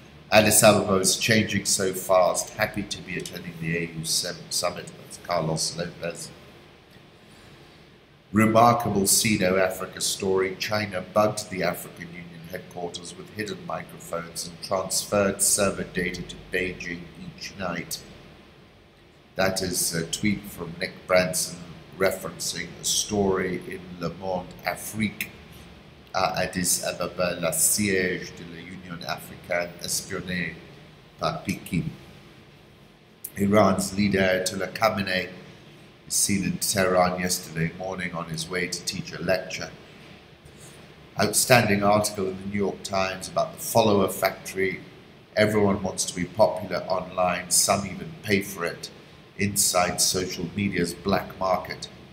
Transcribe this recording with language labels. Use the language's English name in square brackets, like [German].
[English] Addis Ababa is changing so fast. Happy to be attending the AU summit. That's Carlos Lopez. Remarkable Sino-Africa story. China bugged the African Union headquarters with hidden microphones and transferred server data to Beijing each night. That is a tweet from Nick Branson referencing a story in Le Monde Afrique [French] à Addis Ababa, la siège de la Union africaine espionnée par Pékin. [English] Iran's leader Ayatollah Khamenei is seen in Tehran yesterday morning on his way to teach a lecture. Outstanding article in the New York Times about the follower factory. Everyone wants to be popular online, some even pay for it, inside social media's black market.